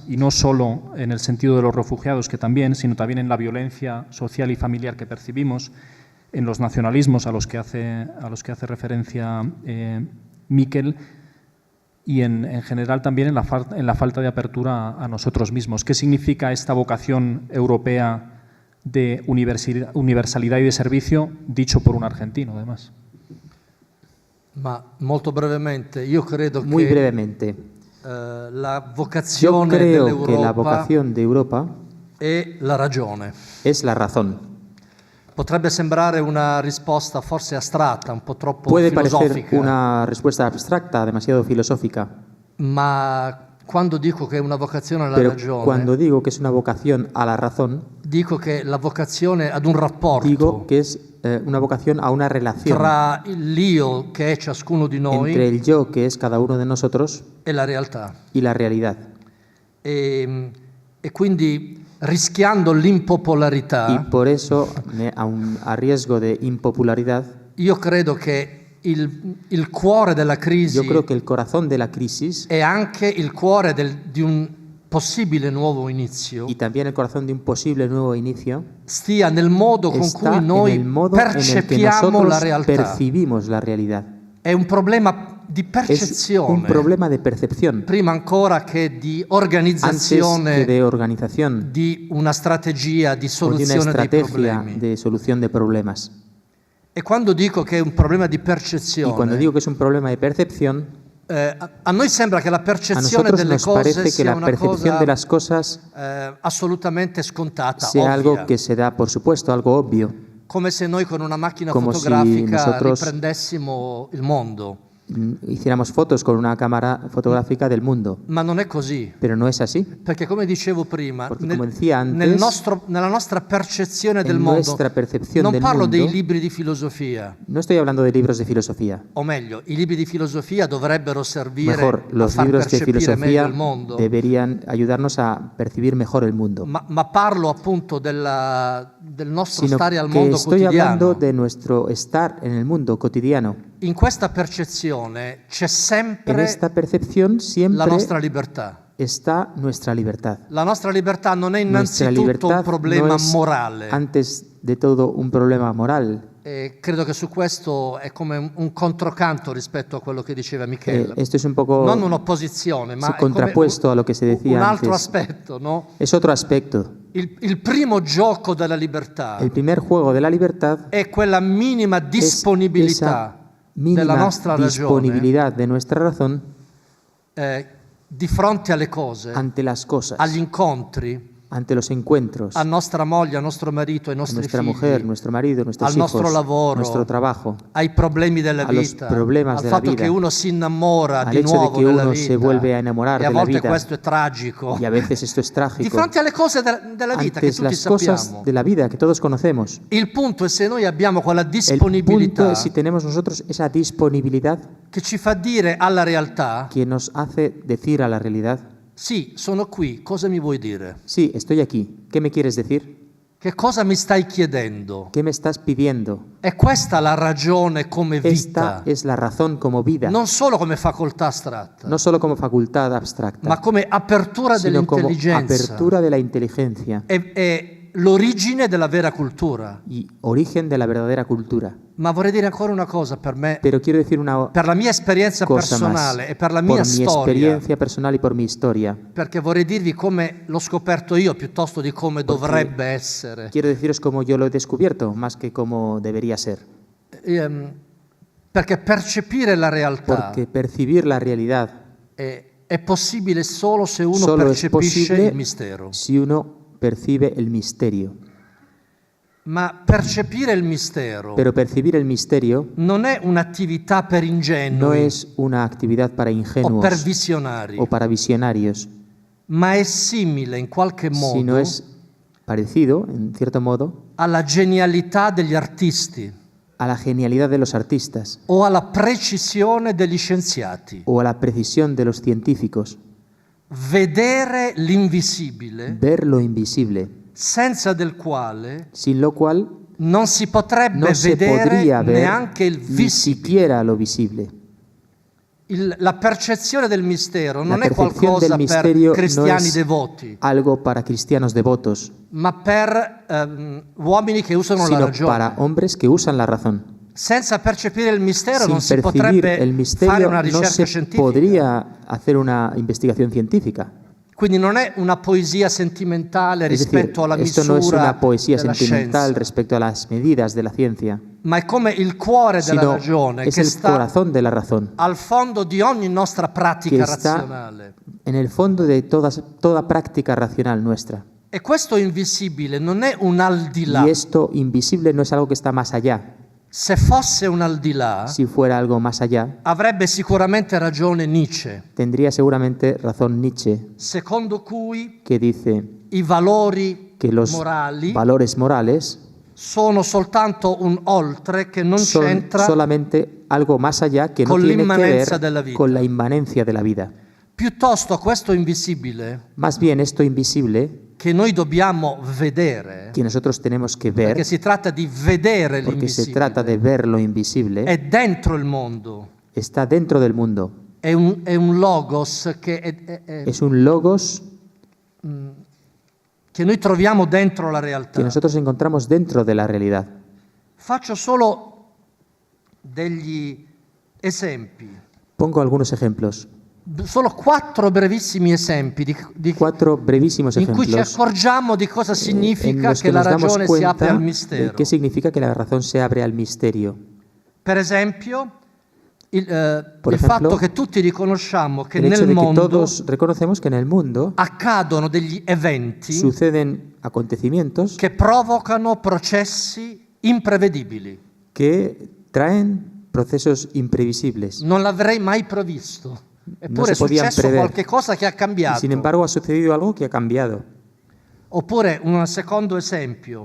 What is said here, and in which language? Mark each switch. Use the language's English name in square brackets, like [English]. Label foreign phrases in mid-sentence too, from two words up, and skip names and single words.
[Spanish] Y no solo en el sentido de los refugiados, que también, sino también en la violencia social y familiar que percibimos, en los nacionalismos a los que hace referencia Miquel, y en general también en la falta de apertura a nosotros mismos. ¿Qué significa esta vocación europea de universalidad y de servicio, dicho por un argentino, además? [Italian] Ma molto brevemente, io credo [Spanish] Muy [Italian] che [Spanish] brevemente. [Italian] la [Spanish] Yo [Italian] vocazione [Spanish] creo que la [Italian] dell'Europa [Spanish] vocación de Europa [Italian] è la ragione. [Spanish] es la razón. [Italian] Potrebbe sembrare una risposta forse astratta, un po' troppo [Spanish] Puede parecer [Italian] filosofica, [Spanish] una respuesta abstracta, demasiado filosófica, [Italian] ma quando dico che è una vocazione alla [Spanish] pero [Italian] ragione, [Spanish] cuando digo que es una vocación a la razón, [Italian] dico che la vocazione ad un rapporto [Spanish] digo que es una vocación a una relación [Italian] tra l'io che è ciascuno di noi [Spanish] entre el yo, que es cada uno de nosotros, [Italian] e la realtà. [Spanish] y la realidad. [Italian] E quindi rischiando l'impopolarità, [Spanish] Y por eso, a riesgo de impopularidad, [Italian] io credo che il cuore della crisi [Spanish] yo creo que el corazón de la crisis [Italian] è anche il cuore di un possibile nuovo inizio, [Spanish] y también el corazón de un posible nuevo inicio [Italian] stia nel modo con [Spanish] está [Italian] cui [Spanish] en [Italian] noi [Spanish] el modo en el que [Italian] percepiamo la [Spanish] nosotros [Italian] realtà. [Spanish] percibimos la realidad. [Italian] È un problema di [Spanish] Es un [Italian] percezione, [Spanish] problema de percepción, [Italian] prima ancora che di [Spanish] antes que [Italian] organizzazione [Spanish] de organización [Italian] di una strategia di [Spanish] o de una [Italian] soluzione dei [Spanish] estrategia [Italian] problemi. [Spanish] de solución de problemas. [Italian] E quando dico che è un problema di [Spanish] Y cuando [Italian] percezione, [Spanish] digo que es un problema de percepción, [Italian] a noi sembra che la [Spanish] a [Italian] percezione [Spanish] nosotros [Italian] delle [Spanish] nos [Italian] cose [Spanish] parece que [Italian] sia [Spanish] la [Italian] una [Spanish] percepción [Italian] cosa [Spanish] de las cosas [Italian] assolutamente scontata, [Spanish] sea algo [Italian] ovvia. [Spanish] que se da por supuesto, algo obvio, [Italian] Come se noi con una macchina [Spanish] Come si [Italian] fotografica [Spanish] nosotros- [Italian] riprendessimo il mondo. [Spanish] hiciéramos fotos con una cámara fotográfica del mundo. [Italian] Ma non è così, [Spanish] Pero no es así. [Italian] perché come dicevo prima, [Spanish] Porque como decía antes, [Italian] nella nostra percezione del [Spanish] en [Italian] mondo, [Spanish] nuestra percepción [Italian] non [Spanish] del [Italian] parlo dei [Spanish] mundo, [Italian] libri di filosofia, [Spanish] no estoy hablando de libros de filosofía. [Italian] o meglio, i libri di filosofia dovrebbero servire [Spanish] Mejor, [Italian] a [Spanish] los [Italian] far [Spanish] libros de [Italian] percepire meglio [Spanish] filosofía [Italian] il mondo, [Spanish] deberían ayudarnos a percibir mejor el mundo. [Italian] ma parlo appunto del nostro [Spanish] Sino [Italian] stare al [Spanish] que [Italian] mondo [Spanish] estoy hablando [Italian] quotidiano. [Spanish] de nuestro estar en el mundo cotidiano. [Italian] In questa percezione c'è [Spanish] En [Italian] sempre [Spanish] esta percepción [Italian] la [Spanish] siempre [Italian] nostra libertà. [Spanish] está nuestra libertad. [Italian] La nostra libertà non è [Spanish] Nuestra [Italian] innanzitutto un [Spanish] libertad [Italian] problema [Spanish] no es [Italian] morale. [Spanish] antes de todo un problema moral. [Italian] E credo che su questo è come un controcanto rispetto a quello che diceva Michele. [Spanish] Esto es un poco [Italian] Non un'opposizione, ma [Spanish] sí, [Italian] è come [Spanish] contrapuesto a lo que se decía [Italian] un altro [Spanish] antes. [Italian] aspetto, no? [Spanish] Es otro aspecto. [Italian] Il primo gioco della libertà [Spanish] El primer juego de la libertad [Italian] è quella minima [Spanish] es [Italian] disponibilità [Spanish] esa [Italian] della [Spanish] mínima [Italian] nostra ragione [Spanish] disponibilidad de nuestra razón [Italian] di fronte alle cose, [Spanish] ante las cosas, [Italian] agli incontri, [Spanish] ante los encuentros, [Italian] a nostra moglie, a nostro marito, ai [Spanish] a [Italian] nostri [Spanish] nuestra [Italian] figli, [Spanish] mujer, nuestro marido, nuestros [Italian] al nostro [Spanish] hijos, [Italian] lavoro, [Spanish] nuestro trabajo, [Italian] ai problemi della [Spanish] a los [Italian] vita, [Spanish] problemas [Italian] al [Spanish] de la [Italian] fatto [Spanish] vida, [Italian] che uno si innamora [Spanish] al [Italian] di [Spanish] hecho de [Italian] nuovo [Spanish] que [Italian] della [Spanish] uno [Italian] vita, [Spanish] se vuelve a enamorar [Italian] e a [Spanish] de la [Italian] volte [Spanish] vida, [Italian] questo è tragico. [Spanish] y a veces esto es [Italian] Di [Spanish] trágico, [Italian] fronte alle cose della vita che [Spanish] antes [Italian] tutti [Spanish] las cosas [Italian] sappiamo. [Spanish] de la vida que todos conocemos. [Italian] Il punto è se noi abbiamo quella [Spanish] El punto [Italian] disponibilità [Spanish] es si tenemos nosotros esa disponibilidad [Italian] che ci fa dire alla realtà: [Spanish] que nos hace decir a la realidad, [Italian] sì, sono qui, cosa mi vuoi dire? [Spanish] sí, estoy aquí, ¿qué me quieres decir? [Italian] Che cosa mi stai chiedendo? [Spanish] ¿Qué me estás pidiendo? [Italian] È questa la ragione come [Spanish] Esta [Italian] vita, [Spanish] es la razón como vida, [Italian] non solo come facoltà astratta, [Spanish] no solo como facultad abstracta, [Italian] ma come apertura [Spanish] sino como [Italian] dell'intelligenza. [Spanish] apertura de la inteligencia [Italian] È l'origine della vera cultura. [Spanish] y origen de la verdadera cultura. [Italian] Ma vorrei dire ancora una cosa per me, [Spanish] Pero quiero decir una [Italian] per la mia esperienza [Spanish] cosa más, [Italian] personale e per la [Spanish] por [Italian] mia [Spanish] mi [Italian] storia, [Spanish] experiencia personal y por mi historia. [Italian] perché vorrei dirvi come l'ho scoperto io piuttosto di come dovrebbe essere. [Spanish] Quiero deciros cómo yo lo he descubierto, más que cómo debería ser. [Italian] Perché percepire la realtà [Spanish] Porque percibir la realidad [Italian] è possibile solo se uno [Spanish] solo es [Italian] percepisce [Spanish] posible [Italian] il mistero. [Spanish] si uno percibe el misterio. [Italian] Ma percepire il mistero [Spanish] Pero percibir el misterio [Italian] non è un'attività per [Spanish] no [Italian] ingenui [Spanish] es una actividad para [Italian] o per [Spanish] ingenuos [Italian] visionari, [Spanish] o para visionarios, [Italian] ma è simile in qualche [Spanish] sino [Italian] modo [Spanish] es parecido, en cierto modo, [Italian] alla genialità degli artisti [Spanish] a la genialidad de los artistas [Italian] o alla precisione degli scienziati. [Spanish] o a la precisión de los científicos. [Italian] Vedere l'invisibile, [Spanish] Ver lo invisible, [Italian] senza del quale [Spanish] sin lo cual [Italian] non si potrebbe [Spanish] no se [Italian] vedere [Spanish] podría ver [Italian] neanche il [Spanish] ni [Italian] visibile. [Spanish] siquiera lo visible. [Italian] La percezione del mistero non [Spanish] La [Italian] è [Spanish] percepción [Italian] qualcosa [Spanish] del [Italian] per [Spanish] misterio no [Italian] cristiani [Spanish] es [Italian] devoti, [Spanish] algo para cristianos devotos, [Italian] ma per uomini che usano la [Spanish] sino [Italian] ragione. [Spanish] para hombres que usan la razón. [Italian] Senza percepire il mistero non si [Spanish] Sin percibir [Italian] potrebbe [Spanish] el [Italian] fare [Spanish] misterio [Italian] una [Spanish] no [Italian] ricerca [Spanish] se [Italian] scientifica. [Spanish] podría hacer una investigación científica. [Italian] Quindi non è una poesia sentimentale [Spanish] Es decir, [Italian] rispetto alla [Spanish] esto no es [Italian] misura [Spanish] una poesía [Italian] della [Spanish] sentimental [Italian] scienza, [Spanish] respecto a las medidas de la ciencia, [Italian] ma è come il cuore della [Spanish] sino [Italian] ragione [Spanish] es [Italian] che [Spanish] el [Italian] sta [Spanish] corazón de la razón, [Italian] al fondo di ogni nostra [Spanish] que [Italian] pratica [Spanish] está [Italian] razionale. [Spanish] en el fondo de toda práctica racional nuestra. [Italian] E questo invisibile non è un al di là. [Spanish] Y esto invisible no es algo que está más allá. [Italian] Se fosse un al di là, [Spanish] Si fuera algo más allá, [Italian] avrebbe sicuramente ragione Nietzsche, [Spanish] tendría seguramente razón Nietzsche, [Italian] secondo cui [Spanish] que dice [Italian] i valori [Spanish] que los [Italian] morali [Spanish] valores morales [Italian] sono soltanto un oltre che non [Spanish] son [Italian] c'entra [Spanish] solamente algo más allá que no [Italian] con [Spanish] tiene que [Italian] l'inmanenza della [Spanish] ver [Italian] vita. [Spanish] con la inmanencia de la vida. [Italian] Piuttosto questo invisibile [Spanish] Más bien esto invisible [Italian] che noi dobbiamo vedere, [Spanish] que nosotros tenemos que [Italian] perché [Spanish] ver, [Italian] si tratta di vedere [Spanish] porque se trata de [Italian] l'invisibile, [Spanish] ver lo invisible, [Italian] è dentro il mondo, [Spanish] está dentro del mundo. [Italian] è un logos che, [Spanish] Es un logos [Italian] che noi troviamo dentro la [Spanish] que [Italian] realtà. [Spanish] nosotros encontramos dentro de la realidad. [Italian] Faccio solo degli esempi, [Spanish] Pongo algunos ejemplos, [Italian] solo 4 brevissimi esempi di [Spanish] 4 brevísimos [Italian] in cui ci [Spanish] ejemplos [Italian] accorgiamo di cosa [Spanish] en [Italian] significa [Spanish] los [Italian] che [Spanish] que [Italian] la [Spanish] nos damos [Italian] ragione si apre [Spanish] cuenta [Italian] al [Spanish] de [Italian] mistero. [Spanish] qué significa que la razón se abre al misterio. [Italian] Per esempio, il [Spanish] Por ejemplo, [Italian] fatto che tutti riconosciamo che [Spanish] El hecho [Italian] nel [Spanish] de que [Italian] mondo [Spanish] todos reconocemos que en el mundo [Italian] accadono degli eventi [Spanish] suceden acontecimientos [Italian] che provocano processi imprevedibili. [Spanish] que traen procesos imprevisibles. [Italian] Non l'avrei mai previsto. Eppure è [Spanish] se podían [Italian] successo [Spanish] prever. [Italian] qualche cosa che ha [Spanish] Y [Italian] cambiato. [Spanish] sin embargo ha sucedido algo que ha cambiado. [Italian] Oppure un secondo esempio,